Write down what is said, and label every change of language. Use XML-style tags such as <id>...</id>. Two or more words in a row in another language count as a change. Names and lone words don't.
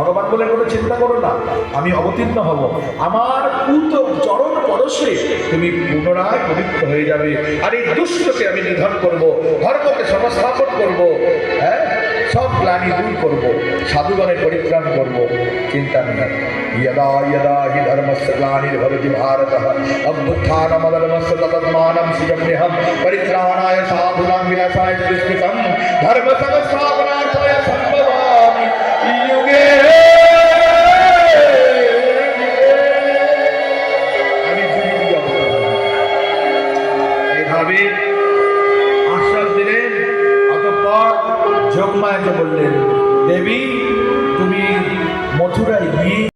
<bn>ভগবান বলে কোনো চিন্তা করো না, আমি অবতীর্ণ হব, আমার পুত চরণ পরশে তুমি পুনরায় পবিত্র হয়ে যাবে, আর এই দুষ্টকে আমি নিধন করব, ধর্মকে সংস্থাপন করব, হ্যাঁ সব গ্লানি দূর করব, সাধুগণের পরিত্রাণ করব, চিন্তা নেই।</bn> <sa>यदा यदा हि धर्मस्य ग्लानिर्भवति भारतः अभ्युत्थानमधर्मस्य तदात्मानं सृजम्यहं परित्राणाय साधूनां विनाशाय दुष्कृतं धर्मसंस्थापनार्थाय सम्भवामि युगे।</sa> <bn>এইভাবে আশ্বাস দিলেন। অতঃপর যোগমায়াকে বললেন দেবী তুমি মথুরায় গিয়ে</bn>